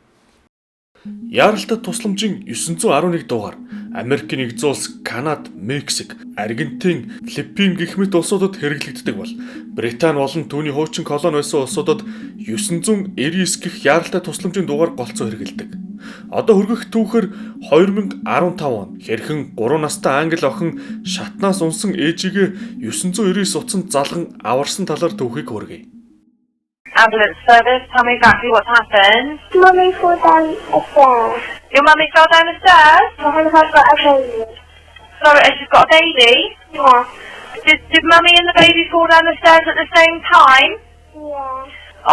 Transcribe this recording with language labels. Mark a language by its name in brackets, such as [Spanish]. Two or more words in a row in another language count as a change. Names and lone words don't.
[Mongolian] Яаралтай тусламжийн 911 дугаар Америкийн нэгдсэн улс, Канада, Мексик, Аргентин, Филиппин гэх мэт улсуудад хэрэглэгддэг бол Британи болон түүний хуучин колони байсан улсуудад 999 гэх яаралтай тусламжийн дугаар голцоо хэрэглэдэг. Одоо хүргэх түүхээр 2015 он хэрхэн 3 настай англи охин шатнаас унсан ээжигээ 999 утсанд залган аварсан талаар түүхийг хүргэе. [English] Ambulance service, tell me exactly what's happened. Mummy fell down the stairs. Your mummy fell down the stairs? And I've got a baby. Sorry, and she's got a baby? Yeah. Did mummy and the baby fall down the stairs at the same time? Yeah.